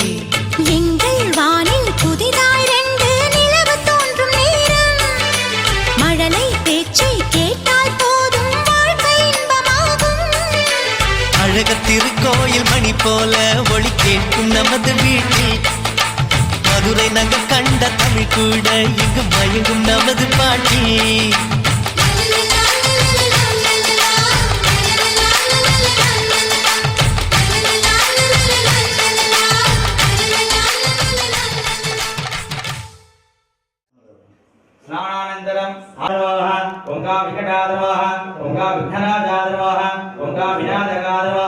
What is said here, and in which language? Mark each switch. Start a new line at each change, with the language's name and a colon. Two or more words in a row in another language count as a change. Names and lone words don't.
Tamil: எங்கள் வானில் புதிதாய் ரெண்டு நிலவு தோன்றும் நேரம் மழலை பேச்சை கேட்டால் போதும் வாழ்க்கை இன்பமாகும். அழகத்திருக்கோயில் மணி போல ஒளி கேட்கும் நமது வீட்டில் மதுரை நகர் கண்ட தமிழ் கூட இங்கு மயங்கும் நமது பாட்டில்.
Sanskrit: स्नानानन्तरं आरोह ओंका विकटारोह ओंका विघ्नराजारोह ओंका विनायकारोह